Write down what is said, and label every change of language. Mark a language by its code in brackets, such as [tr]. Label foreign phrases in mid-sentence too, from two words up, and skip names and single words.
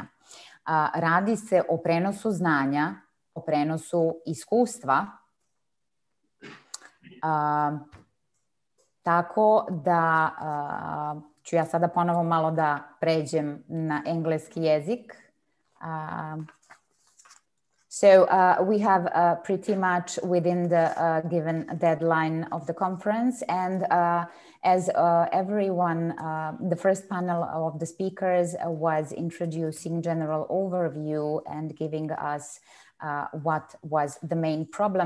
[sr] Radi se o prenosu znanja, o prenosu iskustva, tako da ću ja sada ponovo malo da pređem na engleski jezik. [en] So we have pretty much within the given deadline of the conference, and as everyone, the first panel of the speakers was introducing general overview and giving us what was the main problem.